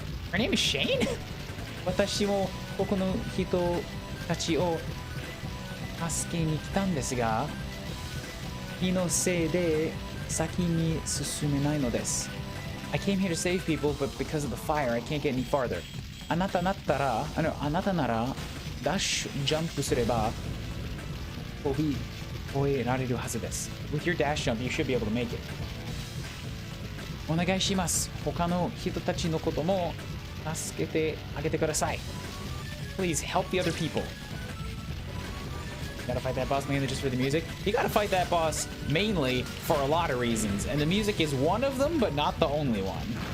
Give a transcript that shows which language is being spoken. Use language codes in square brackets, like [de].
[en] Her name is Shane? [ja] 私もここの人たちを助けに来たんですが気のせいで先に進めないのです [en] I came here to save people, but because of the fire, I can't get any farther. [ja] あなたならダッシュジャンプすれば飛び越えられるはずです [en] With your dash jump, you should be able to make it. [ja] お願いします。他の人たちのことも助けてあげてください [en] Please help the other people. Gotta fight that boss mainly just for the music. You gotta fight that boss mainly for a lot of reasons, and the music is one of them, but not the only one.